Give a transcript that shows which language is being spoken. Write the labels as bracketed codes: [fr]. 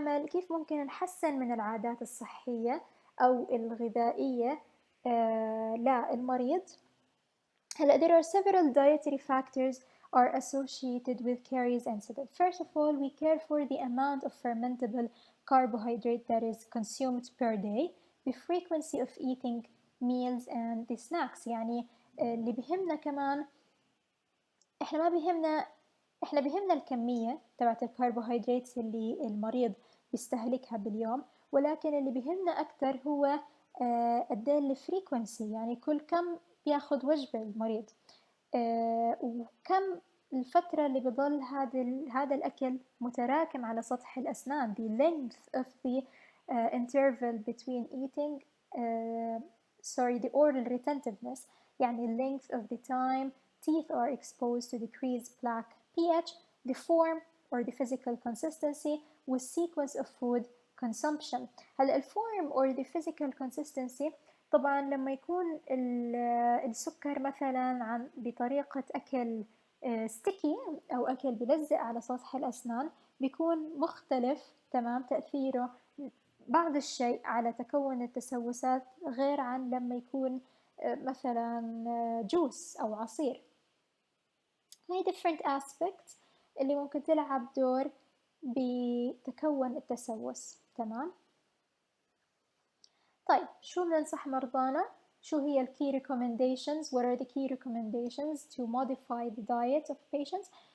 [ar] كيف ممكن نحسن من العادات الصحية أو الغذائية للمريض؟ هلا [en] there are several dietary factors are associated with caries incidence. First of all, we care for the amount of fermentable carbohydrate that is consumed per day, the frequency of eating meals and the snacks. [ar] يعني اللي بيهمنا كمان احنا بيهمنا الكمية تبعت الكربوهيدرات اللي المريض بيستهلكها باليوم، ولكن اللي بيهمنا أكتر هو قد ايه الفريكونسي، يعني كل كم بياخد وجبة المريض، وكم الفترة اللي بضل هذا الأكل متراكم على سطح الأسنان. [en] the length of the interval between eating the oral retentiveness، [ar] يعني [en] length of the time teeth are exposed to decreased plaque pH, the form or the physical consistency with sequence of food consumption. [ar] هلا الفورم [en] or the physical consistency [ar] طبعا لما يكون السكر مثلا بطريقة أكل ستيكي أو أكل بلزق على سطح الأسنان بيكون مختلف تمام تأثيره بعض الشيء على تكون التسوسات غير عن لما يكون مثلا جوس أو عصير. هاي [en] different aspects [ar] اللي ممكن تلعب دور بتكون التسوس. تمام. طيب شو بننصح مرضانا؟ شو هي ال key recommendations? [en] What are the key recommendations to modify the diet of patients?